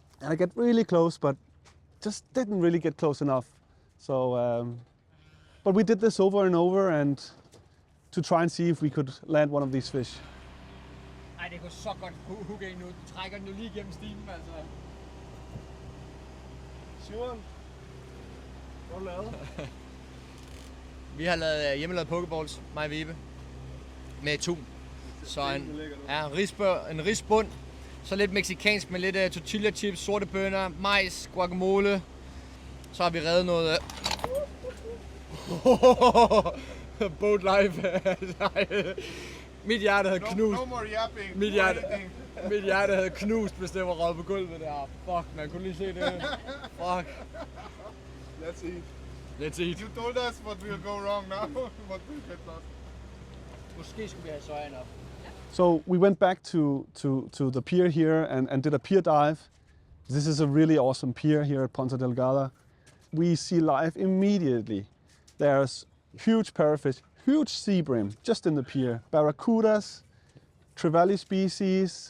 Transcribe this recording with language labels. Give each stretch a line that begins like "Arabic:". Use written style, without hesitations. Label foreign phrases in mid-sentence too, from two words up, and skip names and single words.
English: I get really close, but just didn't really get close enough. So, but we did this over and over, and to try and see if we could land one of these fish.
Danish: Ej, det går så godt hugge ind nu. Du trækker den jo lige igennem stimen, altså. Simon, hvad har du lavet? Vi har lavet hjemmelavet pokeballs, mig og Vibe, med tun. Så en risbund, så lidt mexicansk med lidt
English: tortilla chips,
Danish: sorte bønner, majs, guacamole. Så har vi reddet noget
English: boat life.
Danish: Mit hjerte havde knust.
English: No more yapping.
Danish: Mit hjerte havde knust, hvis det var røget på gulvet der. Fuck, man kunne lige se det. Fuck.
English: Let's eat. Let's eat. You told us what will go wrong now. What will get lost.
Danish: Måske skulle vi have sojaen op.
English: So we went back to the pier here and did a pier dive. This is a really awesome pier here at Ponta Delgada. We see life immediately. There's huge parrotfish, huge sea bream just in the pier. Barracudas, trevally species.